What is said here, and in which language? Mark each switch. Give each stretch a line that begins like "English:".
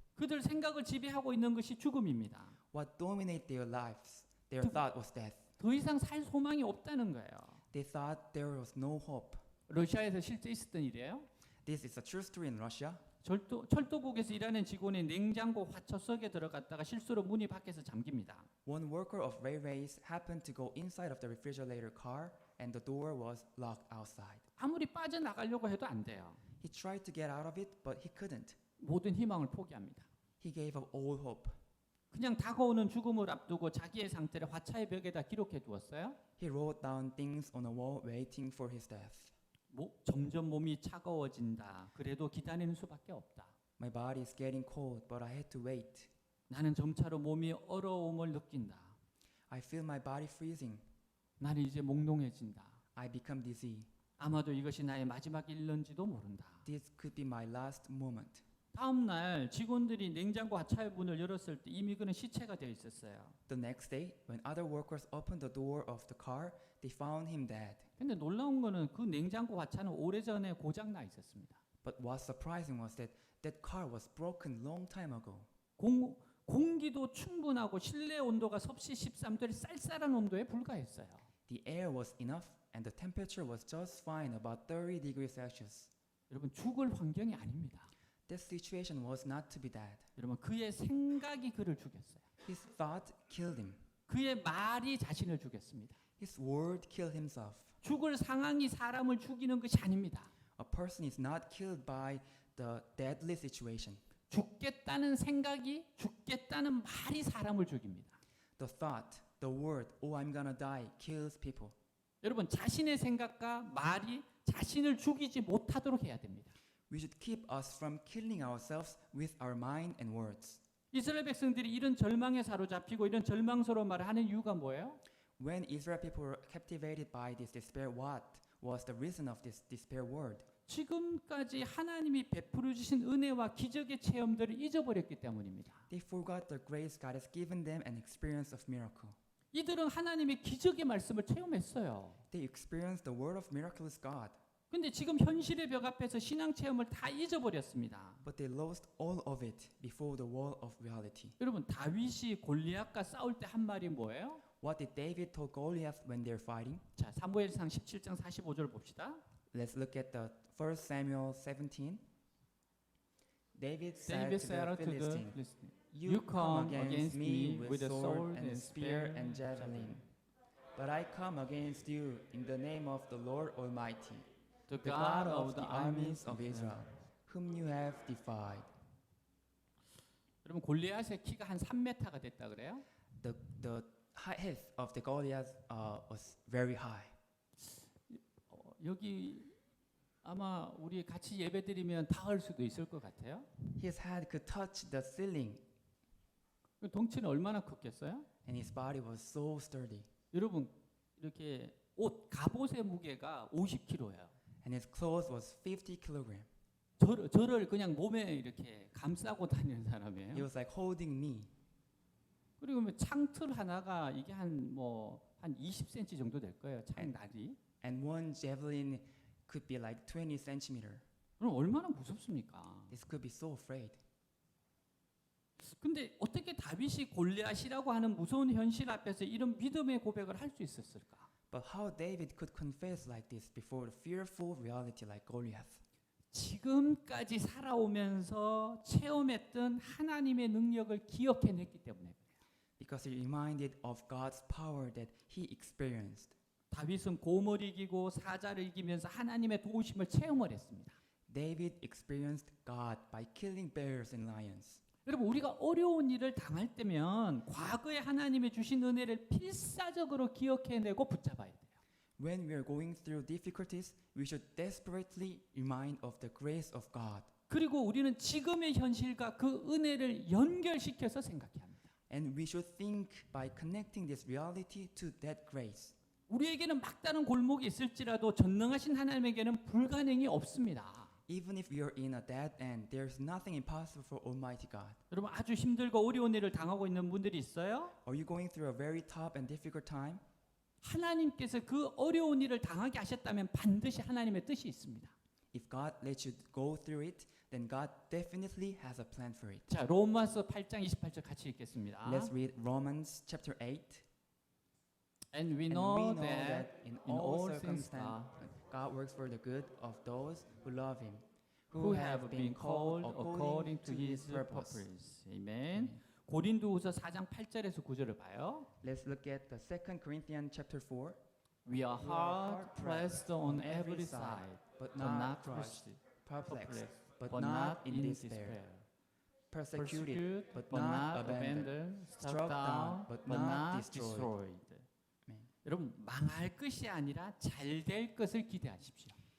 Korean: 그들 생각을 지배하고 있는 것이 죽음입니다.
English: What dominated their lives, their thought was death.
Korean: 더 이상 살 소망이 없다는 거예요.
English: They thought there was no hope.
Korean: 러시아에서 실제 있었던 일이에요.
English: This is a true story in Russia.
Korean: 철도국에서 일하는 직원이 냉장고 화초석에 들어갔다가 실수로 문이 밖에서 잠깁니다.
English: One worker of railways happened to go inside of the refrigerator car, and the door was locked outside.
Korean: 아무리 빠져나가려고 해도 안 돼요.
English: He tried to get out of it, but he couldn't.
Korean: 모든 희망을 포기합니다.
English: He gave up all hope.
Korean: 그냥 다가오는 죽음을 앞두고 자기의 상태를 화차의 벽에다 기록해 두었어요.
English: He wrote down things on a wall waiting for his death.
Korean: 점점 몸이 차가워진다. 그래도 기다리는 수밖에 없다.
English: My body is getting cold, but I had to wait.
Korean: 나는 점차로 몸이 얼어옴을 느낀다.
English: I feel my body freezing.
Korean: 나는 이제 몽롱해진다.
English: I become dizzy.
Korean: 아마도 이것이 나의 마지막 일런지도 모른다.
English: This could be my last moment.
Korean: 다음 날 직원들이 냉장고 하차의 문을 열었을 때 이미 그는 시체가 되어 있었어요.
English: The next day, when other workers opened the door of the car, they found him dead.
Korean: 근데 놀라운 거는 그 냉장고 하차는 오래전에 고장 나 있었습니다.
English: But what surprising was that that car was broken long time ago.
Korean: 공기도 충분하고 실내 온도가 섭씨 13도의 쌀쌀한 온도에 불과했어요.
English: The air was enough and the temperature was just fine, about 30 degrees Celsius.
Korean: 여러분, 죽을 환경이 아닙니다.
English: This situation was not to be dead.
Korean: 여러분, 그의 생각이 그를 죽였어요.
English: His thought killed him.
Korean: 그의 말이 자신을 죽였습니다.
English: His word killed himself.
Korean: 죽을 상황이 사람을 죽이는 것이 아닙니다.
English: A person is not killed by the deadly situation.
Korean: 죽겠다는 생각이, 죽겠다는 말이 사람을 죽입니다.
English: The thought, the word, oh, I'm gonna die, kills people.
Korean: 여러분, 자신의 생각과 말이 자신을 죽이지 못하도록 해야 됩니다.
English: We should keep us from killing ourselves with our mind and words.
Korean: 이스라엘 백성들이 이런 절망에 사로잡히고 이런 절망스러운 말을 하는 이유가 뭐예요?
English: When Israel people were captivated by this despair, what was the reason of this despair word?
Korean: 지금까지 하나님이 베풀어 주신 은혜와 기적의 체험들을 잊어버렸기 때문입니다.
English: They forgot the grace God has given them and experience of miracle.
Korean: 이들은 하나님의 기적의 말씀을 체험했어요.
English: They experienced the word of miraculous God.
Korean: 근데 지금 현실의 벽 앞에서 신앙 체험을 다 잊어버렸습니다.
English: But they lost all of it before the wall of reality.
Korean: 여러분, 다윗이 골리앗과 싸울 때 한 말이 뭐예요?
English: What did David told Goliath when they're fighting?
Korean: 자, 사무엘상 17장 45절 봅시다.
English: Let's look at the 1 Samuel 17. David said to the Philistine, "You come against me with a sword and spear and javelin, but I come against you in the name of the Lord Almighty, The the God of the armies of Israel, whom you have defied."
Korean: 여러분, 골리앗의 키가 한 3m가 됐다 그래요?
English: The height of the Goliath was very high.
Korean: 여기 아마 우리 같이 예배드리면 닿을 수도 있을 것 같아요.
English: His head could touch the ceiling,
Korean: 덩치는 얼마나 컸겠어요?
English: and his body was so sturdy.
Korean: 여러분, 이렇게 갑옷의 무게가 50kg예요.
English: And his clothes was 50 kilogram.
Korean: 저를 그냥 몸에 이렇게 감싸고 다니는
English: He
Korean: 사람이에요.
English: was like holding me.
Korean: 그리고 뭐 창틀 하나가 이게 한 20cm 정도 될 거예요. 창날이.
English: And one javelin could be like 20 centimeter.
Korean: 그럼 얼마나 무섭습니까?
English: This could be so afraid.
Korean: 근데 어떻게 다윗이 골리앗이라고 하는 무서운 현실 앞에서 이런 믿음의 고백을 할 수 있었을까?
English: But how David could confess like this before the fearful reality like Goliath?
Korean: 지금까지 살아오면서 체험했던 하나님의 능력을 기억해냈기 때문에 그래요.
English: Because he reminded of God's power that he experienced.
Korean: 다윗은 곰을 이기고 사자를 이기면서 하나님의 도우심을 체험을 했습니다.
English: David experienced God by killing bears and lions.
Korean: 여러분 우리가 어려운 일을 당할 때면 과거에 하나님이 주신 은혜를 필사적으로 기억해내고 붙잡아야 돼요.
English: When we are going through difficulties, we should desperately remind of the grace of God.
Korean: 그리고 우리는 지금의 현실과 그 은혜를 연결시켜서 생각해야 합니다.
English: And we should think by connecting this reality to that grace.
Korean: 우리에게는 막다른 골목이 있을지라도 전능하신 하나님에게는 불가능이 없습니다.
English: Even if we are in a dead end, there's nothing impossible for Almighty God.
Korean: 여러분 아주 힘들고 어려운 일을 당하고 있는 분들이 있어요?
English: Are you going through a very tough and difficult time?
Korean: 하나님께서 그 어려운 일을 당하게 하셨다면 반드시 하나님의 뜻이 있습니다.
English: If God lets you go through it, then God definitely has a plan for it.
Korean: 자, 로마서 8장 28절 같이 읽겠습니다.
English: Let's read Romans chapter 8. And we And know we know that that in in all all things circumstances God works for the good of those who love Him, who have been called according to His purpose.
Korean: 아멘. 고린도후서 4장 8절에서 9절을 봐요.
English: Let's look at the 2 Corinthians chapter 4. We are hard pressed on every side, but but not not crushed, crushed, perplexed, but but not not in despair, persecuted, but not abandoned, struck down, but not destroyed. Amen.
Korean: 여러분 망할 것이 아니라 잘 될 것을 기대하십시오.